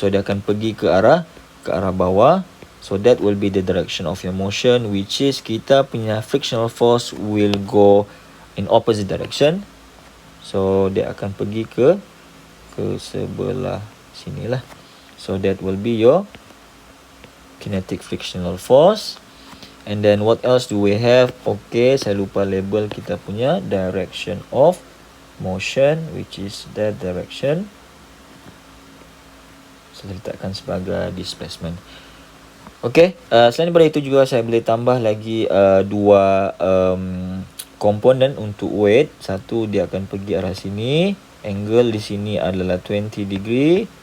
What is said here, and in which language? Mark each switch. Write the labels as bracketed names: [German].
[Malay] So dia akan pergi ke arah bawah. [English] So that will be the direction of your motion, which is [Malay] kita punya [English] frictional force will go in opposite direction. [Malay] So dia akan pergi ke sebelah sinilah. [English] So that will be your kinetic frictional force. And then what else do we have? Okay, [Malay] saya lupa label kita punya [English] direction of motion, which is that direction. [Malay] Saya letakkan sebagai displacement. Okay, selain daripada itu juga saya boleh tambah lagi dua komponen untuk weight. Satu, dia akan pergi arah sini. Angle di sini adalah 20 degree.